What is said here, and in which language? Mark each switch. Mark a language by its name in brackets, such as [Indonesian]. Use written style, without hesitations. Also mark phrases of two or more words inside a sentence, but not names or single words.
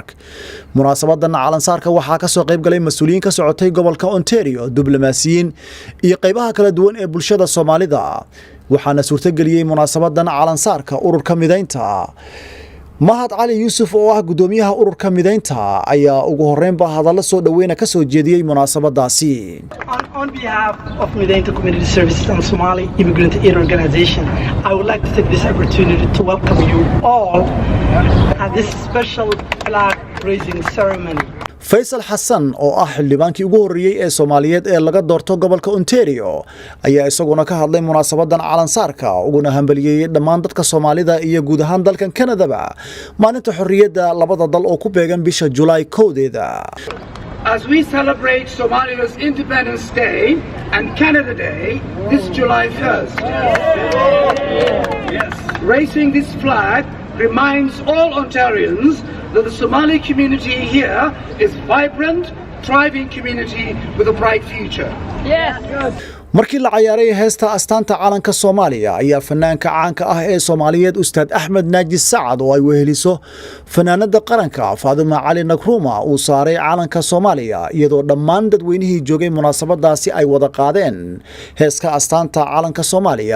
[Somali] Munaasabadan calan saarka waxaa ka soo qayb galay mas'uuliyiin ka socotay gobolka Ontario, diblomaasiyiin iyo qaybaha kala duwan ee bulshada Soomaalida. waxaana suurtageliyay munaasabadan calan saarka ururka mideynta. Mahad Cali Yuusuf oo ah gudoomiyaha ururka mideynta ayaa ugu horeynba hadallo soo dhaweyn ka soo jeediyay munaasabadaasi. [English] On behalf of Medenta Community Services and Somali Immigrant Aid Organization, I would like to take this opportunity to welcome you all at this special flag raising ceremony. [Somali] Faisal Hassan oo ah xildhibaankii ugu horeeyay ee Soomaaliyeed ee laga doorto gobolka Ontario ayaa isaguna ka hadlay munaasabadan calan saarka uguna hambaliyay dhammaan dadka Soomaalida iyo guud ahaan dalkan Canada maalinta xorriyadda labada dal oo ku beegan bisha July 1-deeda. [English] As we celebrate Somalia's Independence Day and Canada Day this July 1st, raising this flag reminds all Ontarians that the Somali community here is vibrant, thriving community with a bright future. [Somali] markii la ciyaaray heesta astaanta calanka Soomaaliya ayaa fanaanka caanka ah ee Soomaaliyeed Ustaad Axmed Naaji Sacad oo ay weheliso fanaanada qaranka Faadima Cali Nakruma uu saaray calanka Soomaaliya iyadoo dhammaan dadweynihii joogay munaasabadaasi ay wada qaadeen heeska astaanta calanka Soomaaliya.